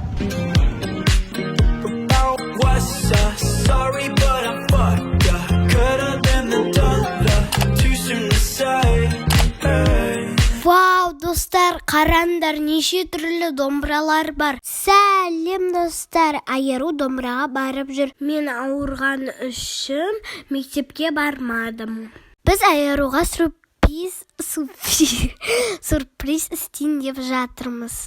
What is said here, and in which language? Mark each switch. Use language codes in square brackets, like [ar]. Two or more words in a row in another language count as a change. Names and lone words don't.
[en] Was sorry, but I fucked ya. Could've been the dollar, too soon to say. Hey. [kk] Вау, достар, қараңдар, неше түрлі домбыралар бар. Сәлем, достар, Айару домбыраға барып жүр. Мен ауырған үшін мектепке бармадым. Біз Айаруға сюрприз істейін деп жатырмыз.